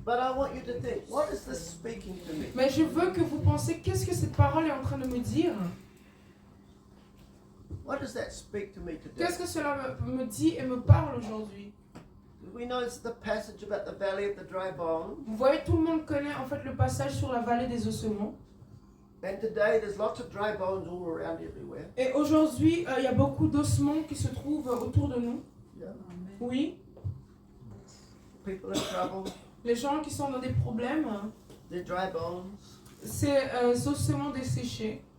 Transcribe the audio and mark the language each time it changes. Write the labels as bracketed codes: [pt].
[en] But I want you to think, what is this speaking to me? [fr] Mais je veux que vous pensiez, qu'est-ce que cette parole est en train de me dire? [en] What does that speak to me today? [fr] Qu'est-ce que cela me dit et me parle aujourd'hui? [en] We know it's the passage about the valley of the dry bones. [fr] Vous voyez, tout le monde connaît en fait le passage sur la vallée des ossements. [en] And today there's lots of dry bones all around everywhere. [fr] Et aujourd'hui, il y a beaucoup d'ossements qui se trouvent autour de nous. [en] Yeah. [fr] Oui, [en] People in trouble, [fr] les gens qui sont dans des problèmes, [en] they're dry bones. [fr] c'est ossements desséchés.